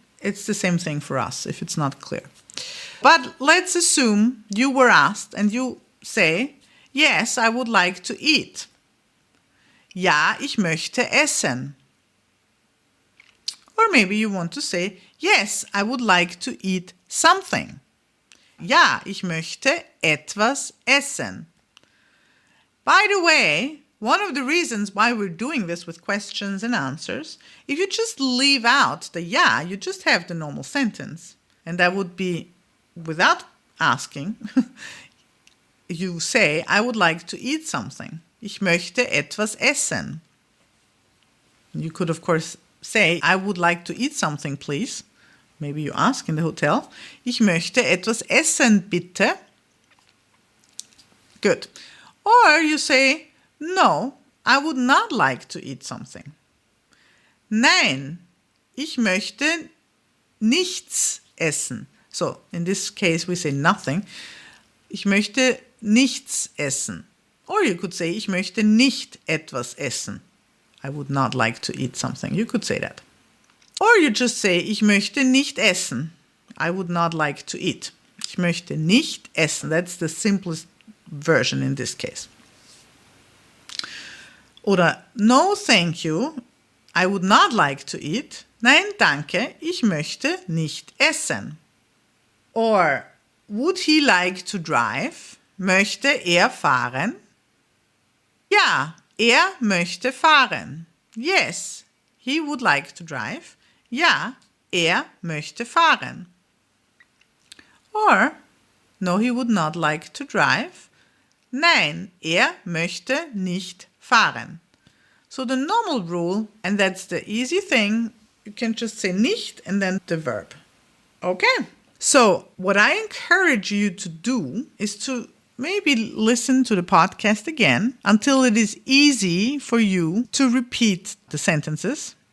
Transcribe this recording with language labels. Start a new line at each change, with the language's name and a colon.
English: It's the same thing for us if it's not clear. But let's assume you were asked and you say, yes, I would like to eat.
German: Ja, ich möchte essen.
English: Or maybe you want to say, yes, I would like to eat something.
German: Ja, ich möchte etwas essen.
English: By the way, one of the reasons why we're doing this with questions and answers, if you just leave out the ja, you just have the normal sentence. And that would be, without asking, you say, I would like to eat something.
German: Ich möchte etwas essen.
English: You could, of course, say, I would like to eat something, please. Maybe you ask in the hotel.
German: Ich möchte etwas essen, bitte.
English: Good. Or you say, no, I would not like to eat something.
German: Nein, ich möchte nichts essen.
English: So, in this case we say nothing.
German: Ich möchte nichts essen.
English: Or you could say,
German: ich möchte nicht etwas essen.
English: I would not like to eat something. You could say that. Or you just say,
German: ich möchte nicht essen.
English: I would not like to eat.
German: Ich möchte nicht essen.
English: That's the simplest version in this case. Oder, no thank you. I would not like to eat.
German: Nein, danke. Ich möchte nicht essen.
English: Or, would he like to drive?
German: Möchte er fahren? Ja, er möchte fahren.
English: Yes, he would like to drive.
German: Ja, er möchte fahren.
English: Or, no, he would not like to drive.
German: Nein, er möchte nicht fahren.
English: So the normal rule, and that's the easy thing, you can just say nicht and then the verb. Okay. So what I encourage you to do is to maybe listen to the podcast again until it is easy for you to repeat the sentences.